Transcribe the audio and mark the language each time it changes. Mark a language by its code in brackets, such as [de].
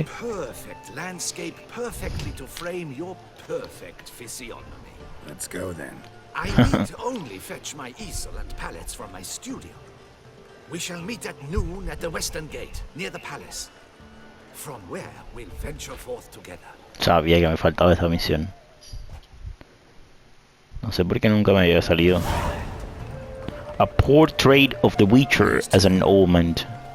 [en] A perfect landscape perfectly to frame your perfect physiognomy. Let's go then. I need only fetch my easel and palettes from my studio. We shall meet at noon at the western gate, near the palace. From where we'll venture forth together. [es] Sabía que me faltaba esa misión. No sé por qué nunca me había salido. [en] A portrait of the Witcher as an ornament.